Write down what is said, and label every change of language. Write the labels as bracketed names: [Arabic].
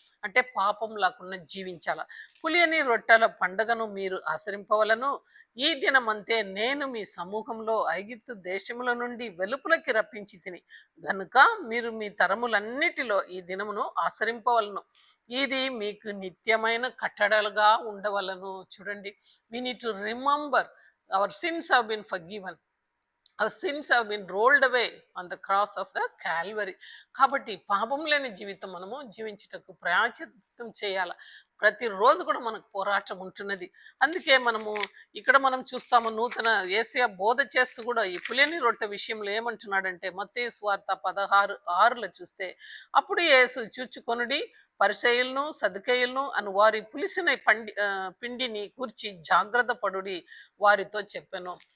[Telugu] అంటే పాపం లేకుండా జీవించాల. పులియని రొట్టెల పండగను మీరు ఆచరింపవలను. ఈ దినమంతే నేను మీ సమూహంలో ఐగుప్తు దేశముల నుండి వెలుపులకి రప్పించి తిని గనుక మీరు మీ తరములన్నిటిలో ఈ దినమును ఆచరింపవలను. ఇది మీకు నిత్యమైన కట్టడలుగా ఉండవలను. చూడండి, [English] we need to remember our sins have been forgiven. Our sins have been rolled away on the cross of the Calvary. [Telugu] కాబట్టి పాపం లేని జీవితం మనము జీవించుటకు ప్రాయశ్చిత్తం చేయాల. ప్రతిరోజు కూడా మనకు పోరాటం ఉంటున్నది. అందుకే మనము ఇక్కడ మనం చూస్తాము, నూతన యేసయ్య బోధ చేస్తూ కూడా ఈ పులియని రొట్టె విషయంలో ఏమంటున్నాడంటే మత్తయి సువార్త 16:6 చూస్తే, అప్పుడు యేసు చూచుకొనుడి, పరిసయ్యులను సదుకయ్యులను అను వారి పులిసిన పిండిని కూర్చి జాగ్రత్త పడుడి వారితో చెప్పెను.